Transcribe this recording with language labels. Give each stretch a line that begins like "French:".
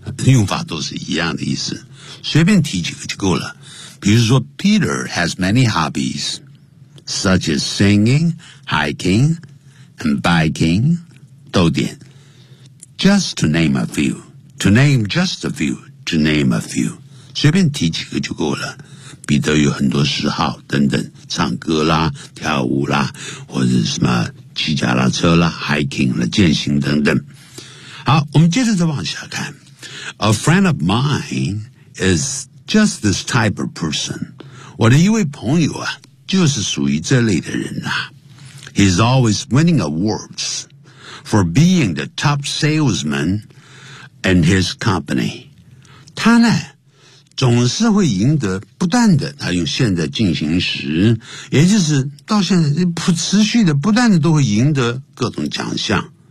Chinese: 用法都是一样的意思，随便提几个就够了。比如说
English: Peter has many hobbies such as singing, hiking and biking，
Chinese: 逗点
English: just to name a few， to name just a few，To name a few， 随便提几个就够了。
Chinese: 彼得有很多嗜好等等，唱歌啦、跳舞啦，或者什么骑脚踏车啦、hiking 啦、健行等等。好，我们接着再往下看。
English: A friend of mine is just this type of person。
Chinese: 我的一位朋友啊，就是属于这类的人呐。
English: He's always winning awards for being the top salesman in his company。
Chinese: 他呢总是会赢得不断的，他用现在进行时，也就是到现在不持续的不断的都会赢得各种奖项。